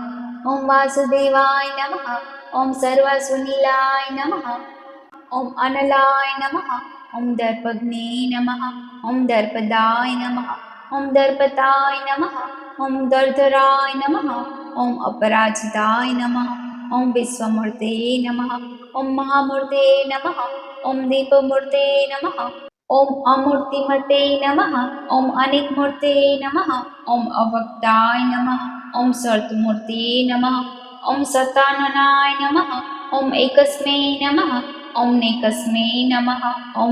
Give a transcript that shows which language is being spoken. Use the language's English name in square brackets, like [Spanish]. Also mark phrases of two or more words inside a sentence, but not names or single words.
[Sanskrit] ઓમ વાસુદેવાય નમઃ. ઓમ સર્વસુનિલાય નમઃ. ઓમ અનલાય નમઃ. ઓમ દર્પઘ્ને નમઃ. ઓમ દર્પદાય નમઃ. ઓમ દર્પતાય નમઃ. ઓમ દર્ધરાય નમઃ. ઓમ અપરાજિતાય નમઃ. ॐ विश्वमूर्ते नमः ॐ महामूर्ते नमः ॐ दीपमूर्ते नमः ॐ अमूर्तिमते नमः ॐ अनेकमूर्ते नमः ॐ अव्यक्ताय नमः ॐ सर्वमूर्ते नमः ॐ सताननाय नमः ॐ एकस्मै नमः ॐ नेकस्मै नमः ॐ